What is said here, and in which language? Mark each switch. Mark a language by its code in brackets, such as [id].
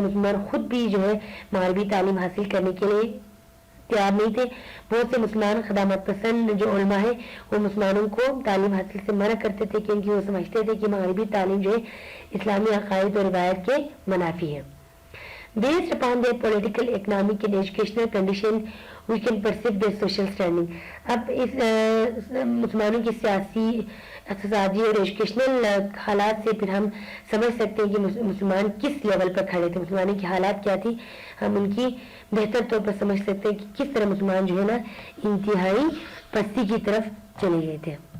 [ur] مسلمان خود بھی جو ہے مغربی تعلیم حاصل کرنے کے لیے تیار نہیں تھے. بہت سے مسلمان خدامت پسند جو علماء ہیں وہ مسلمانوں کو تعلیم حاصل سے منع کرتے تھے کیونکہ وہ سمجھتے تھے کہ مغربی تعلیم جو ہے اسلامی عقائد اور روایت کے منافی ہے. [en] Based upon their political, economic and educational condition, we can perceive their social standing. [ur] اب اس مسلمانوں کی سیاسی, اقتصادی اور ایجوکیشنل حالات سے پھر ہم سمجھ سکتے ہیں کہ مسلمان کس لیول پر کھڑے تھے, مسلمانوں کی حالات کیا تھی. ہم ان کی بہتر طور پر سمجھ سکتے ہیں کہ کس طرح مسلمان جو ہے نا انتہائی پستی کی طرف چلے گئے تھے.